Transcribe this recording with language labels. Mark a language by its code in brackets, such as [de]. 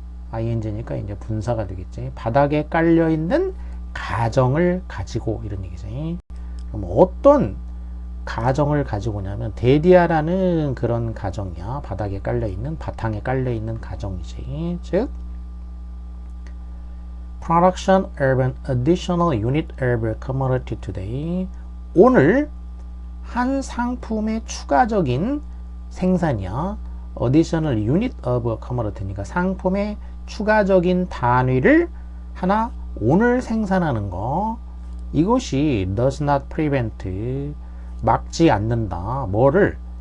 [ko] ing니까 이제 분사가 되겠지. 바닥에 깔려 있는 가정을 가지고 이런 얘기지. 그럼 어떤 가정을 가지고 오냐면 데디아라는 그런 가정이야. 바닥에 깔려 있는 바탕에 깔려 있는 가정이지. [en] 즉 production of an additional unit of a commodity today. [ko] 오늘 한 상품의 추가적인 생산이야. [en] additional unit of a commodity [ko] 니까 상품의 추가적인 단위를 하나 오늘 생산하는 거. 이것이 [en] does not prevent [ko] 막지 않는다. 뭐를?